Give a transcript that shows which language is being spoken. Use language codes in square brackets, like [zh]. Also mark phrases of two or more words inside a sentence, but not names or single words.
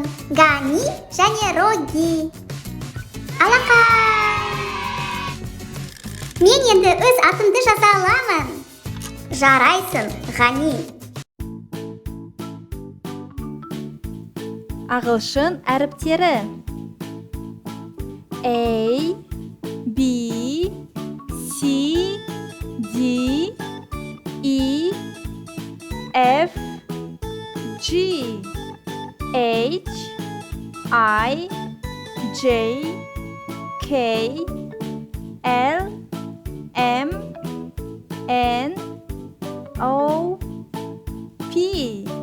[kk] Гани және Роги. Алақай! Мен енді өз атымды жаза аламын. Жарайсың, Ғани. Ағылшын әріптері. [en] A, B, C, D, E, F, G, H, I, J, K, L, M, N, O, P,